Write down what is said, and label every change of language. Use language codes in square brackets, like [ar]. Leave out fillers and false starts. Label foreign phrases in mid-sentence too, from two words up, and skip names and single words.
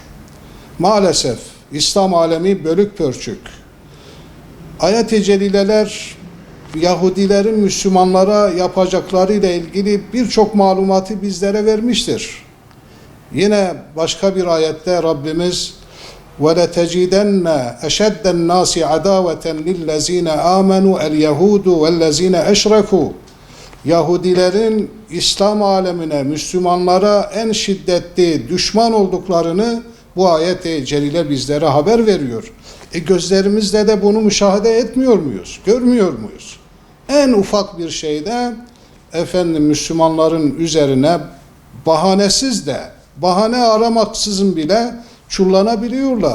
[tr] Maalesef İslam alemi bölük pörçük. Ayet-i celileler Yahudilerin Müslümanlara yapacakları ile ilgili birçok malumatı bizlere vermiştir. Yine başka bir ayette Rabbimiz [ar] وَلَتَجِدَنَّ اَشَدَّ النَّاسِ عَدَاوَةً لِلَّذ۪ينَ آمَنُوا الْيَهُودُ وَالَّذ۪ينَ اَشْرَكُوا [tr] Yahudilerin İslam alemine, Müslümanlara en şiddetli düşman olduklarını bu ayet-i celile bizlere haber veriyor. Gözlerimizle de bunu müşahede etmiyor muyuz? Görmüyor muyuz? En ufak bir şeyde Müslümanların üzerine bahanesiz de, bahane aramaksızın bile çullanabiliyorlar.